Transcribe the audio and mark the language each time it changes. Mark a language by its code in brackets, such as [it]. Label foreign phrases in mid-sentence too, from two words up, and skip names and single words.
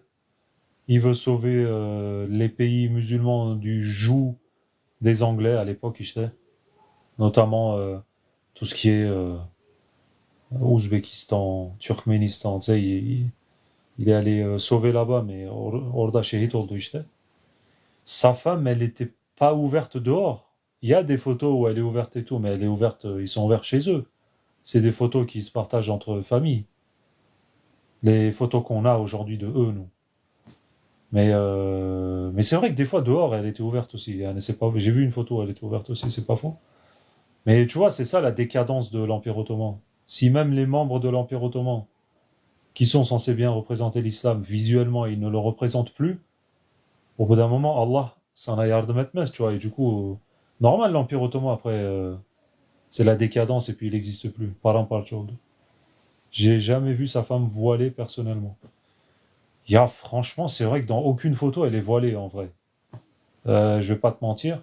[fr] Il veut sauver les pays musulmans du joug des Anglais à l'époque, je sais. Notamment tout ce qui est Ouzbékistan, Turkménistan, tu sais, il est allé sauver là-bas, mais [tr] orada şehit oldu işte. [fr] Sa femme, elle n'était pas ouverte dehors. Il y a des photos où elle est ouverte et tout, mais elle est ouverte, ils sont ouverts chez eux. C'est des photos qui se partagent entre familles. Les photos qu'on a aujourd'hui de eux, nous. Mais c'est vrai que des fois, dehors, elle était ouverte aussi. J'ai vu une photo, elle était ouverte aussi, c'est pas faux. Mais tu vois, c'est ça la décadence de l'Empire ottoman. Si même les membres de l'Empire ottoman, qui sont censés bien représenter l'islam, visuellement, ils ne le représentent plus, au bout d'un moment, Allah s'en a [tr] yardım etmez, [fr] tu vois. Et du coup, normal, l'Empire ottoman, après, c'est la décadence et puis il n'existe plus. [tr] Paramparçoğlu. [fr] J'ai jamais vu sa femme voilée personnellement. Franchement, c'est vrai que dans aucune photo, elle est voilée en vrai. Je vais pas te mentir.